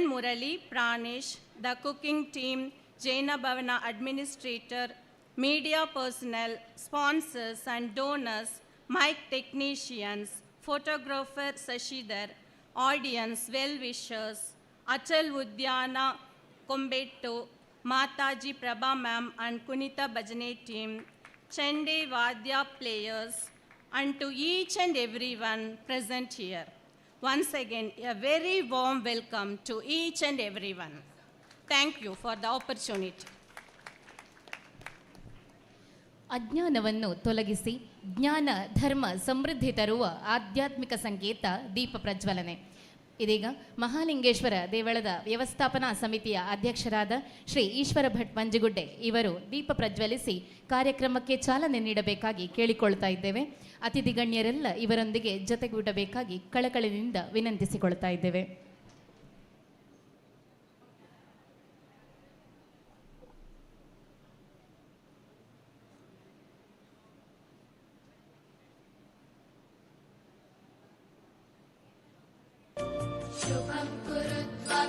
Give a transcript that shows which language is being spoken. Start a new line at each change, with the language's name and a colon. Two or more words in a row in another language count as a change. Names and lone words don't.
English: Murali, Pranesh, the cooking team, Jaina Bhavana administrator, media personnel, sponsors and donors, mic technicians, photographer Sashidhar, audience, well-wishers, Achal Udyana, Kombetto, Mataji Prabha ma'am and Kunita Bhajane team, Chende Vadya players, and to each and everyone present here. Once again, a very warm welcome to each and everyone. Thank you for the opportunity.
Kannada: ಅಜ್ಞಾನವನ್ನು ತೊಲಗಿಸಿ ಜ್ಞಾನ ಧರ್ಮ ಸಮೃದ್ಧಿ ತರುವ ಆಧ್ಯಾತ್ಮಿಕ ಸಂಕೇತ ದೀಪ ಪ್ರಜ್ವಲನೆ. ಇದೀಗ ಮಹಾಲಿಂಗೇಶ್ವರ ದೇವಳದ ವ್ಯವಸ್ಥಾಪನಾ ಸಮಿತಿಯ ಅಧ್ಯಕ್ಷರಾದ ಶ್ರೀ ಈಶ್ವರ ಭಟ್ ಮಂಜುಗುಡ್ಡೆ ಇವರು ದೀಪ ಪ್ರಜ್ವಲಿಸಿ ಕಾರ್ಯಕ್ರಮಕ್ಕೆ ಚಾಲನೆ ನೀಡಬೇಕಾಗಿ ಕೇಳಿಕೊಳ್ತಾ ಇದ್ದೇವೆ. ಅತಿಥಿ ಗಣ್ಯರೆಲ್ಲ ಇವರೊಂದಿಗೆ ಜೊತೆಗೂಡಬೇಕಾಗಿ ಕಳಕಳಿನಿಂದ ವಿನಂತಿಸಿಕೊಳ್ತಾ ಇದ್ದೇವೆ.
Sanskrit: शुभं कुरु त्वं